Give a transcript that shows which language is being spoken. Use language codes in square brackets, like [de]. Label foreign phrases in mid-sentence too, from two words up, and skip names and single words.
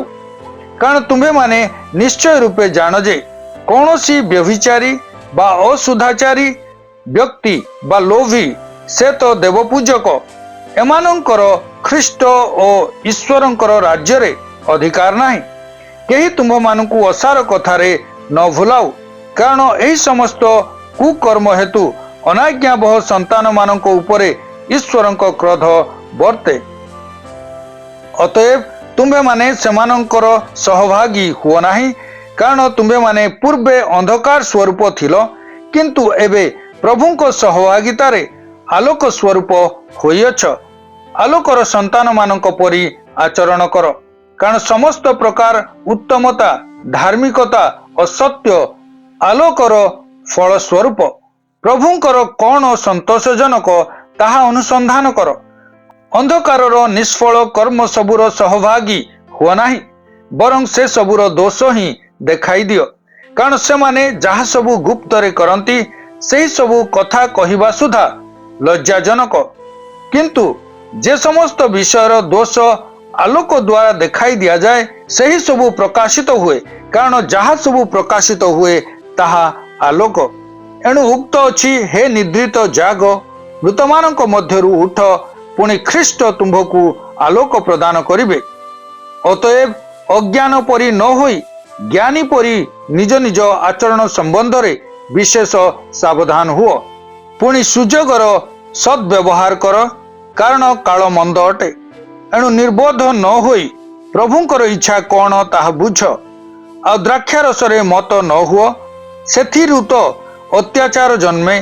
[or] କାରଣ ତୁମ୍ଭେ ମାନେ ନିଶ୍ଚୟ ରୂପେ ଜାନ ଜେ କୌନସୀ ବ୍ୟଭିଚାରୀ ବା ଅସୁଧାଚାରୀ ବ୍ୟକ୍ତି ବା ଲୋଭୀ ସେ ତୋ ଦେବପୂଜକ ଏମାନଂକର ଖ୍ରୀଷ୍ଟ ଔର ଈଶ୍ୱରଂକର ରାଜ୍ୟ ରେ ଅଧିକାର ନାହୀ। କେହୀ ତୁମ୍ଭ ମାନକୁ ଅସାର କଥାରେ ନ ଭୁଲାଊ, କାରଣ ଏହୀ ସମସ୍ତ କୁକର୍ମ ହେତୁ ଅନାଜ୍ଞାବହ ସଂତାନ ମାନକ ଉପରେ ଈଶ୍ୱରଂକ କ୍ରୋଧ ବର୍ତେ। ଅତଏବ ତୁମ୍ଭେ ମାନେ ସେମାନଂକର ସହଭାଗୀ ହୁଓ ନାହୀ, କାରଣ ତୁମ୍ଭେ ମାନେ ପୂର୍ବେ ଅଂଧକାର ସ୍ୱରୂପ ଥିଲୋ, କିଂତୁ ଏବେ ପ୍ରଭୁଂକ ସହଭାଗିତାରେ ଆଲୋକ ସ୍ୱରୂପ ହୋଇଅଛ। ଆଲୋକର ସଂତାନ ମାନକ ପରୀ ଆଚରଣ କର, କାରଣ ସମସ୍ତ ପ୍ରକାର ଉତ୍ତମତା, ଧାର୍ମିକତା ଔର ସତ୍ୟ ଆଲୋକର ଫଲ ସ୍ୱରୂପ। ପ୍ରଭୁଂକର କୌନ ସଂତୋଷଜନକ ତାହା ଅନୁସଂଧାନ କର। ଅଂଧକାରର ନିଷ୍ଫଲ କର୍ମ ସବୁର ସହଭାଗୀ ହୁଆ ନାହୀ, ବରଂ ସେ ସବୁର ଦୋଷ ହୀ ଦେଖାଈ ଦିୟୋ। କାରଣ ସେ ମାନେ ଜହା ସବୁ ଗୁପ୍ତରେ କରଂତୀ ସେହୀ ସବୁ କଥା କହିବା ସୁଧା ଲଜ୍ଜାଜନକ, କିଂତୁ ଜେ ସମସ୍ତ ବିଷୟର ଦୋଷ ଆଲୋକ ଦ୍ୱାରା ଦେଖାଈ ଦିୟା ଜାଏ ସହୀ ସବୁ ପ୍ରକାଶିତ ହୁଏ, କାରଣ ଜହା ସବୁ ପ୍ରକାଶିତ ହୁଏ ତାହା ଆଲୋକ। ଏଣୁ ଉକ୍ତ ଅଛି, ହେ ନିଦ୍ରିତ ଜାଗ, ମୃତମାନକ ମଧ୍ୟରୁ ଉଠ, ପୁଣୀ ଖ୍ରୀଷ୍ଟ ତୁମ୍ଭକୁ ଆଲୋକ ପ୍ରଦାନ କରିବେ। ଅତଏବ ଅଜ୍ଞାନ ପରି ନ ହୋଈ ଜ୍ଞାନୀ ପରି ନିଜ ନିଜ ଆଚରଣ ସଂବଂଧ ରେ ବିଶେଷ ସାବଧାନ ହୁଓ। ପୁଣୀ ସୁଜୋଗର ସଦ୍ବ୍ୟବହାର କର, କାରଣ କାଲ ମଂଦ ଅଟେ। ଏଣୁ ନିର୍ବୋଧ ନ ହୋଈ ପ୍ରଭୁଂକର ଇଚ୍ଛା କୌନ ତାହା ବୁଝ। ଆ ଦ୍ରାକ୍ଷାରସରେ ମତ ନ ହୁଓ, ସେଥିରୁ ତୋ ଅତ୍ୟାଚାର ଜନ୍ମେ।